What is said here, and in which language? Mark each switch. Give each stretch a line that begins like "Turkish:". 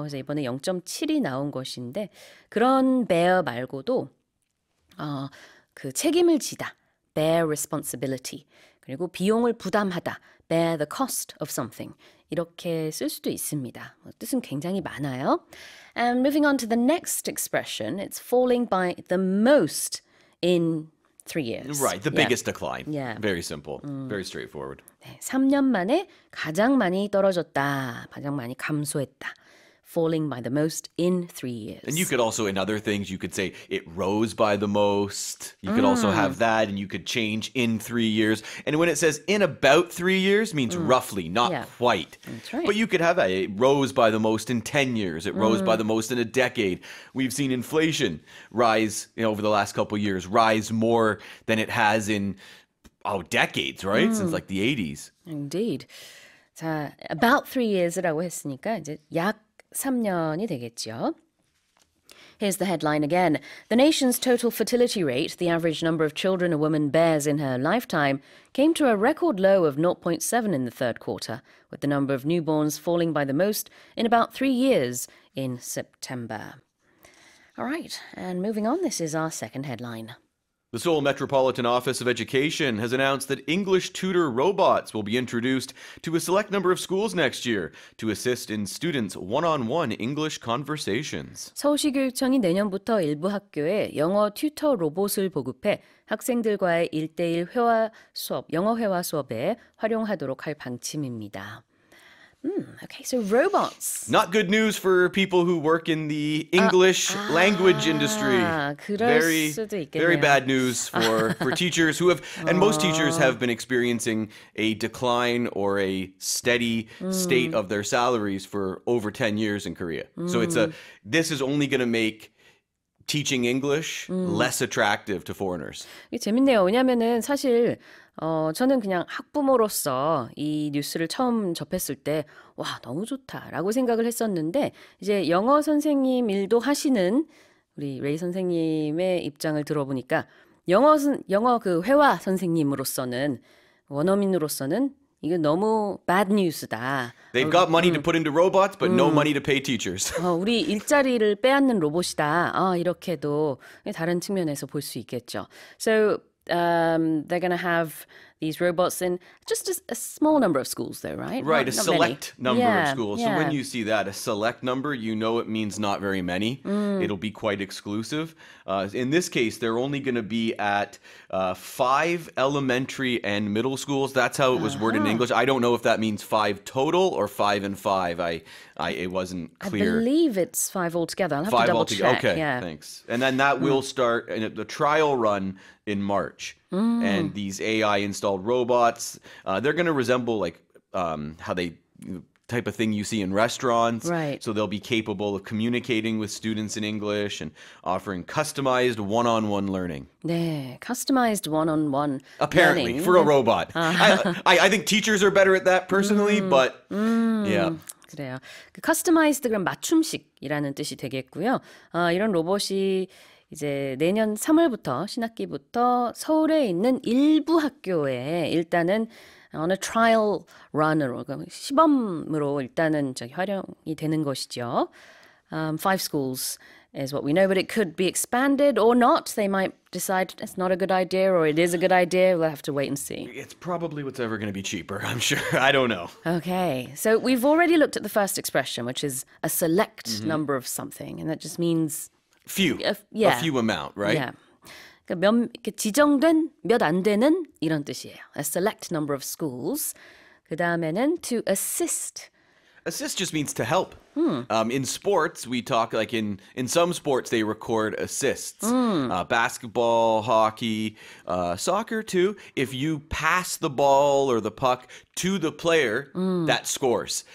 Korean: 그래서 이번에 0.7이 나온 것인데 그런 bear 말고도 그 책임을 지다, bear responsibility. 그리고 비용을 부담하다,
English: bear the cost of something.
Korean: 이렇게 쓸 수도 있습니다. 뜻은 굉장히 많아요.
English: And moving on to the next expression, it's falling by the most in 3 years. Right, the biggest decline. Yeah. Very simple, very straightforward.
Korean: 네, 3년 만에 가장 많이 떨어졌다, 가장 많이 감소했다.
English: Falling by the most in 3 years. And you could also, in other things, you could say it rose by the most. You could also have that, and you could change in 3 years. And when it says in about 3 years, means roughly, not quite. That's right. But you could have that. It rose by the most in 10 years. It rose by the most in a decade. We've seen inflation rise, over the last couple of years, rise more than it has in decades, right? Since like the 80s. Indeed.
Korean: 자,
English: about 3 years
Korean: 라고 했으니까 이제 약 3년이 되겠죠.
English: Here's the headline again. The nation's total fertility rate, the average number of children a woman bears in her lifetime, came to a record low of 0.7 in the third quarter, with the number of newborns falling by the most in about 3 years in September. All right, and moving on, this is our second headline. The Seoul Metropolitan Office of Education has announced that English tutor robots will be introduced to a select number of schools next year to assist in students' one-on-one English conversations.
Korean: 서울시 교육청이 내년부터 일부 학교에 영어 튜터 로봇을 보급해 학생들과의 1대1 회화 수업, 영어 회화 수업에 활용하도록 할 방침입니다.
English: Okay, so robots. Not good news for people who work in the English language industry.
Korean: 그럴 수도 있겠네요.
English: Very bad news for teachers who have, and most teachers have been experiencing a decline or a steady state of their salaries for over 10 years in Korea. So this is only going to make teaching English less attractive to foreigners.
Korean: 이게 재밌네요. 왜냐면은 사실 저는 그냥 학부모로서 이 뉴스를 처음 접했을 때 와, 너무 좋다라고 생각을 했었는데 이제 영어 선생님 일도 하시는 우리 레이 선생님의 입장을 들어보니까 영어 그 회화 선생님으로서는 원어민으로서는 이건 너무
English: bad news
Korean: 다.
English: They've got money to put into robots, but no money to pay teachers.
Korean: 우리 일자리를 빼앗는 로봇이다. 이렇게도 다른 측면에서 볼 수 있겠죠.
English: So they're going to have these robots in just a small number of schools, though, right? Right, Not a select many. number of schools. Yeah. So when you see that, a select number, you know it means not very many. It'll be quite exclusive. In this case, they're only going to be at 5 elementary and middle schools. That's how it was worded in English. I don't know if that means 5 total or 5 and 5. It wasn't clear. I believe it's 5 altogether. I'll have 5 to double altogether. check. Okay, Yeah. thanks. And then that will start the trial run in March. And these AI installed robots, they're going to resemble like how they type of thing you see in restaurants. Right. So they'll be capable of communicating with students in English and offering customized one-on-one learning. 네, customized one-on-one Apparently, learning. for a robot. I think teachers are better at that personally, but yeah.
Korean: 그래요. 그 customized 그럼 맞춤식이라는 뜻이 되겠고요. 이런 로봇이 이제 내년 3월부터 신학기부터 서울에 있는 일부 학교에 일단은 어느 trial run으로 시범으로 일단은 활용이 되는 것이죠.
English: 5 schools is what we know, but it could be expanded or not. They might decide it's not a good idea or it is a good idea. We'll have to wait and see. It's probably what's ever going to be cheaper, I'm sure. I don't know. Okay, so we've already looked at the first expression, which is a select number of something, and that just means Few. yeah. A few amount, right? Yeah.
Korean: 그러니까 지정된 몇 안 되는 이런 뜻이에요.
English: A select number of schools.
Korean: 그 다음에는
English: to assist. Assist just means to help. In sports, we talk like in some sports they record assists. Basketball, hockey, soccer too. If you pass the ball or the puck to the player, that scores.